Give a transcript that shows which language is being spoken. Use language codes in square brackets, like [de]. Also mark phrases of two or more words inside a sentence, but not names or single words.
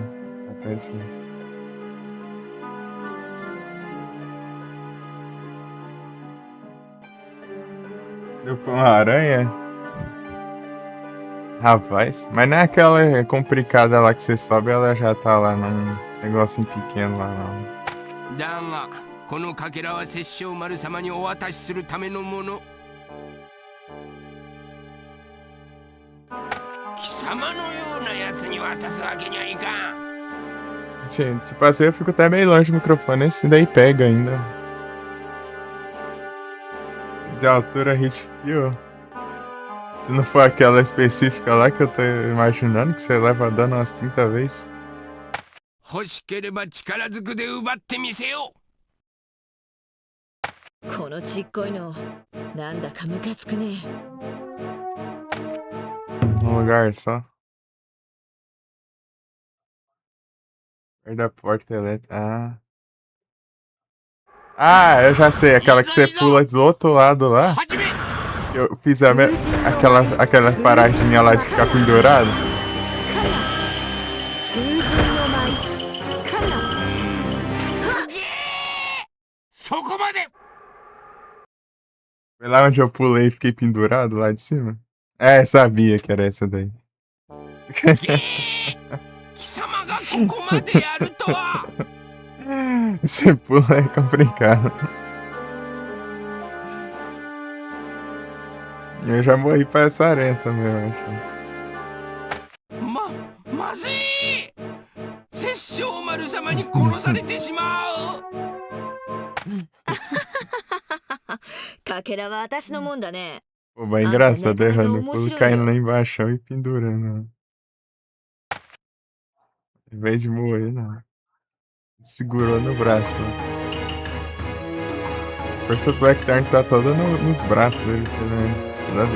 [pt] Até assim. Deu pra uma aranha? Rapaz, mas não é aquela complicada lá que você sobe, ela já tá lá num negocinho pequeno lá, não. [ja] だがこのかけらは殺生丸様にお渡しするためのもの。貴様のようなやつに渡すわけにはいかん。 [pt] Tipo assim, eu fico até meio longe do microfone, esse daí pega ainda. De altura a gente viu. Se não for aquela específica lá que eu tô imaginando, que você leva dano umas 30 vezes. [ja] 欲しければ力ずくで奪ってみせよう。このちっこいの、なんだかムカつくね。 [pt] Num lugar só. Perto da porta elétrica. Ah. Ah, eu já sei. Aquela que você pula do outro lado lá. [ja] 始め [pt] Eu fiz aquela paradinha lá de ficar pendurado. [ja] 風神の舞カナ。そこまで [pt] Foi lá onde eu pulei e fiquei pendurado lá de cima? É, sabia que era essa daí. [ja] 貴様がここまでやるとは。 [pt] Você pula é complicado. Eu já morri pra essa aranha também, eu acho. [ja] まずい殺生丸様に殺されてしまう。かけらは私のもんだね。 [pt] Pô, mas é engraçado, errando. Eu pulo caindo lá embaixo e pendurando. Em vez de morrer, não. Segurou no braço. A força do Blackthorn tá toda nos braços dele. Né?